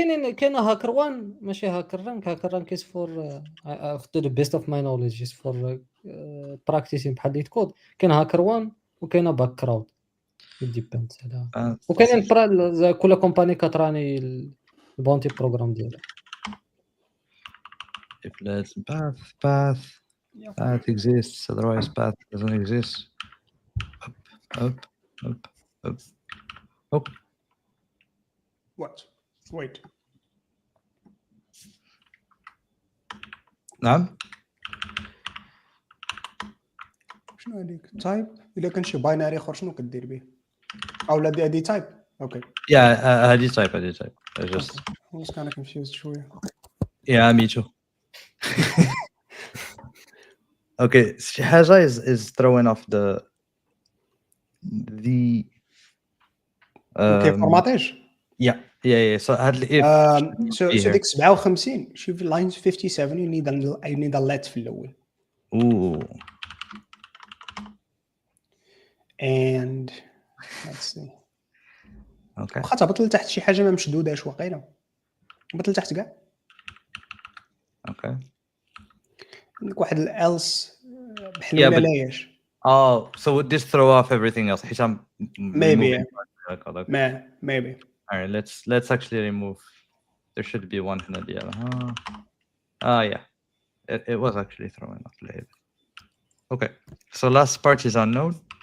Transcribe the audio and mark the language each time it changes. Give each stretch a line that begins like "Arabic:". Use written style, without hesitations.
Arabic: كاين هاكر وان ماشي هاكر رانك.
English: HackerRank is for to the best of my knowledge is for practicing
Arabic: بحال ليت كود. كاين هاكر وان وكاين باك كراود ديبيند على وكاين كل كومباني كتراني البونتي بروغرام ديالها.
English: If let's path exists, otherwise path doesn't exist. Up. What? Wait.
Arabic: نعم. شنو هذيك تايب؟ الا كان شي باينري اخر شنو كدير به؟ او لا هذه تايب. اوكي. Yeah, هذه تايب.
English: I just I was kind of confused
Arabic: شويه.
English: Yeah, me too. Okay,
Arabic: حاجة
English: is throwing off the Okay, formatage. Yeah. So
Arabic: هاد
English: if so
Arabic: ديك
English: 57
Arabic: شوف
English: lines 57 you need a let
Arabic: في الاول.
English: Ooh. And let's see. Okay.
Arabic: واخا تهبط لتحت شي حاجه ما مشدوداش واقيلا. هبط لتحت كاع.
English: Okay.
Arabic: عندك واحد else بحال ولا لايش.
English: Oh, so would this throw off everything else? Maybe. Maybe. Maybe. All right, let's actually remove. There should be one
Arabic: هنا ديالها.
English: Yeah. It was actually throwing off later. Okay, so last part is unknown.